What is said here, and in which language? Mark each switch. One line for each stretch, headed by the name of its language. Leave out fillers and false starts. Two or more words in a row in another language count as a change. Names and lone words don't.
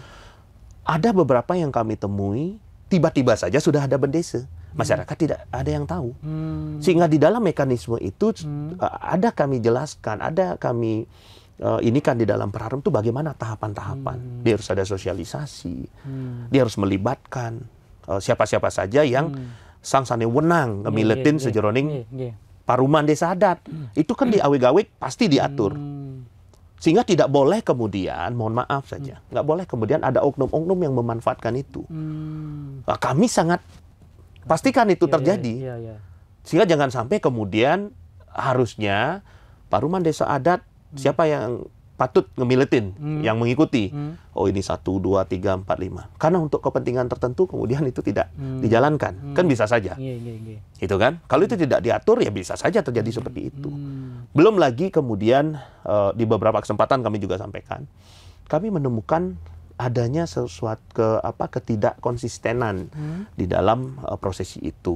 Indonesian: Ada beberapa yang kami temui tiba-tiba saja sudah ada bendesa. Masyarakat tidak ada yang tahu. Sehingga di dalam mekanisme itu ada kami jelaskan, ada kami ini kan di dalam Prarum itu bagaimana tahapan-tahapan. Dia harus ada sosialisasi, dia harus melibatkan siapa-siapa saja yang
Balinese: sang sane wenang ngemiletin sejeroning paruman desa adat.
Indonesian: Itu kan di awig-awig pasti diatur. Sehingga tidak boleh kemudian, mohon maaf saja, nggak boleh kemudian ada oknum-oknum yang memanfaatkan itu. Nah, kami sangat pastikan itu terjadi. Sehingga jangan sampai kemudian harusnya paruman desa adat siapa yang patut ngemiletin, yang mengikuti. Oh ini 1, 2, 3, 4, 5. Karena untuk kepentingan tertentu kemudian itu tidak dijalankan. Kan bisa saja. Itu kan? Kalau itu tidak diatur ya bisa saja terjadi seperti itu. Belum lagi kemudian di beberapa kesempatan kami juga sampaikan, kami menemukan adanya sesuatu ketidak konsistenan di dalam prosesi itu.